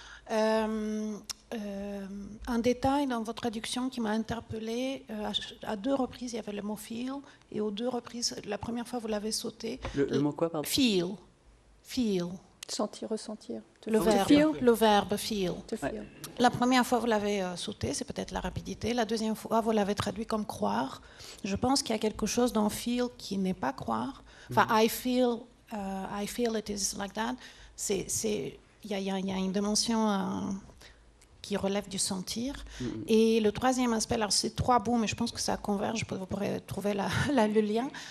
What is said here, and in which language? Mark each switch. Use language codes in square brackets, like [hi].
[fr] Un détail dans votre traduction qui m'a interpellée, à 2 reprises, il y avait le mot feel, et aux 2 reprises, la première fois, vous l'avez sauté. Le mot quoi, pardon? Feel. Feel. Sentir, ressentir. Le verbe feel. Ouais. La première fois, vous l'avez sauté, c'est peut-être la rapidité. La deuxième fois, vous l'avez traduit comme croire. Je pense qu'il y a quelque chose dans feel qui n'est pas croire. [en] Enfin, I feel it is like that. [fr] Il y a une dimension qui relève du sentir. Et le troisième aspect, alors c'est 3 bouts, mais je pense que ça converge, vous pourrez trouver le lien.